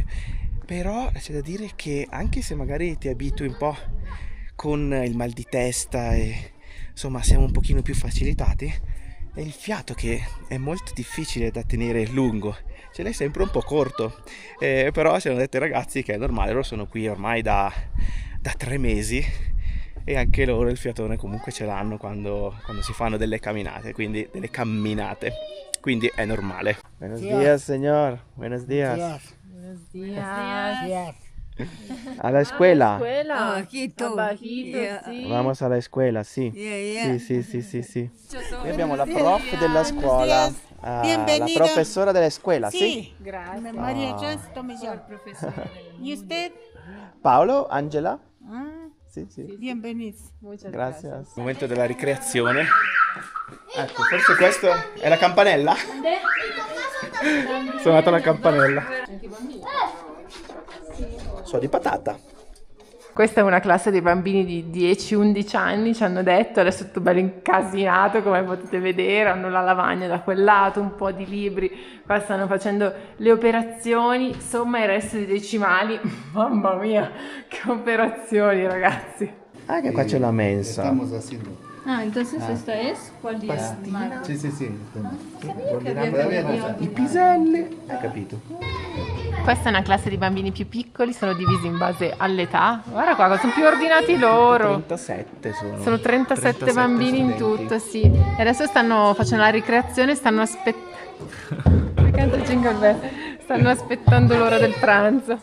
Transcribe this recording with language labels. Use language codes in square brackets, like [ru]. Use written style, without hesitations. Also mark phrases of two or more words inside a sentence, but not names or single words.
[it] Però c'è da dire che anche se magari ti abitui un po' con il mal di testa e insomma siamo un pochino più facilitati, è il fiato che è molto difficile da tenere lungo, ce l'hai sempre un po' corto. Però ci hanno detto i ragazzi che è normale, loro sono qui ormai da 3 mesi e anche loro il fiatone comunque ce l'hanno quando si fanno delle camminate, quindi quindi è normale. [es] Buenos días, señor. Buenos días. Buenos días. A la escuela. Abajito, sí. Vamos a la escuela, [it] sì. Sì. Qui abbiamo la prof della scuola. La [es] Bienvenida. [it] professora della scuola, sì. Grazie. [es] María Jazz, tome yo. ¿Y usted? [it] Paolo, Angela? Sì. [es] Bienvenido. Muchas [it] Grazie. Momento della ricreazione. Ecco, forse questo è la campanella? Sono andato alla campanella. So di patata. Questa è una classe dei bambini di 10-11 anni, ci hanno detto, adesso è tutto bello incasinato come potete vedere, hanno la lavagna da quel lato, un po' di libri, qua stanno facendo le operazioni, somma e resto di decimali, mamma mia, che operazioni ragazzi. Anche qua c'è la mensa. [es] Estamos haciendo. Ah, entonces esta es ¿cuál día? Pastina. Sí, sí, sí. Todavía no. [it] I piselli. Hai capito? Questa è una classe di bambini più piccoli, sono divisi in base all'età. Guarda qua, sono più ordinati loro. 37 sono. Sono 37 bambini in studenti. tutto, sì. E adesso stanno facendo la ricreazione, stanno aspettando l'ora del pranzo.